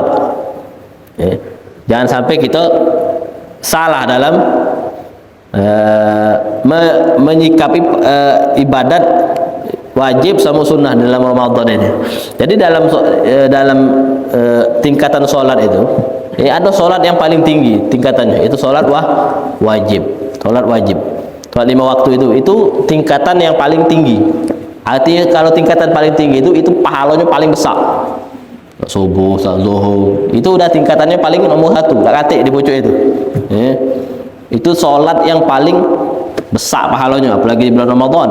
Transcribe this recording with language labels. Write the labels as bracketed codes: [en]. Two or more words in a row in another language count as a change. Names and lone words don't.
[id] Jangan sampai kita salah dalam menyikapi ibadat wajib sama sunnah dalam Ramadan ini. Jadi dalam tingkatan solat itu, ada solat yang paling tinggi tingkatannya, itu solat wajib. Solat wajib, solat 5 waktu itu tingkatan yang paling tinggi. Artinya kalau tingkatan paling tinggi itu pahalanya paling besar. Subuh, zuhur, itu udah tingkatannya paling nomor 1, tak katik di pucuk itu. Itu solat yang paling besar pahalanya, apalagi di bulan Ramadan.